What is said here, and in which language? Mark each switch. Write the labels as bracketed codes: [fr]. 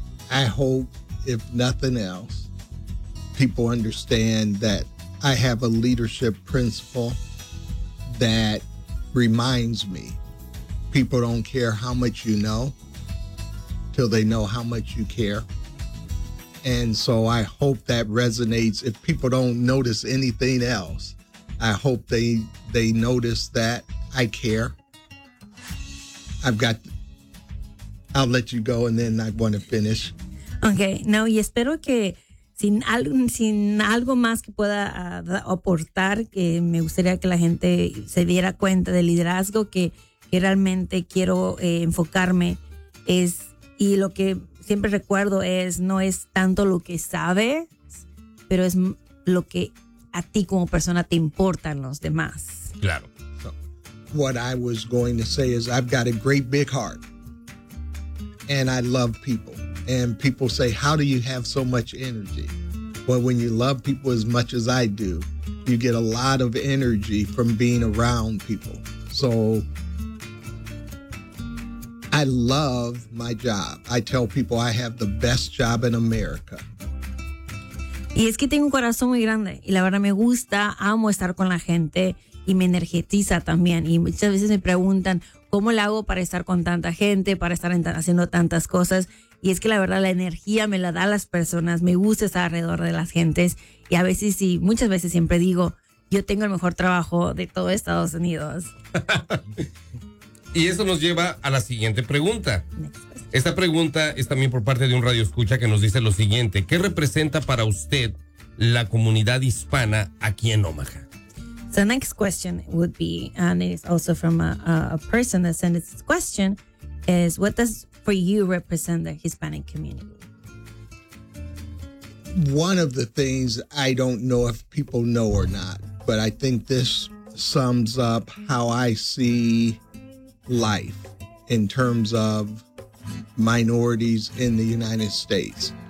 [en] I hope, if nothing else, people understand that I have a leadership principle that reminds me, people don't care how much you know till they know how much you care. And so I hope that resonates. If people don't notice anything else, I hope they notice that I care. I'll let you go and then I want to finish. [es] Okay, no, y espero que sin algo más que pueda aportar, que me gustaría que la gente se diera cuenta del liderazgo que realmente quiero enfocarme es, y lo que siempre recuerdo es, no es tanto lo que sabes, pero es lo que a ti como persona te importan los demás. Claro. [en] So, what I was going to say is I've got a great big heart and I love people. And people say, how do you have so much energy? Well, when you love people as much as I do, you get a lot of energy from being around people. So I love my job. I tell people I have the best job in America. [es] Y es que tengo un corazón muy grande y la verdad me gusta, amo estar con la gente y me energetiza también. Y muchas veces me preguntan, ¿cómo le hago para estar con tanta gente, para estar haciendo tantas cosas? Y es que la verdad la energía me la da las personas, me gusta estar alrededor de las gentes. Y a veces y muchas veces siempre digo, yo tengo el mejor trabajo de todo Estados Unidos. Y eso nos lleva a la siguiente pregunta. Esta pregunta es también por parte de un radioescucha que nos dice lo siguiente: ¿qué representa para usted la comunidad hispana aquí en Omaha? [en] So next question would be, and it's also from a person that sent this question, is what does for you represent the Hispanic community? One of the things I don't know if people know or not, but I think this sums up how I see life in terms of minorities in the United States.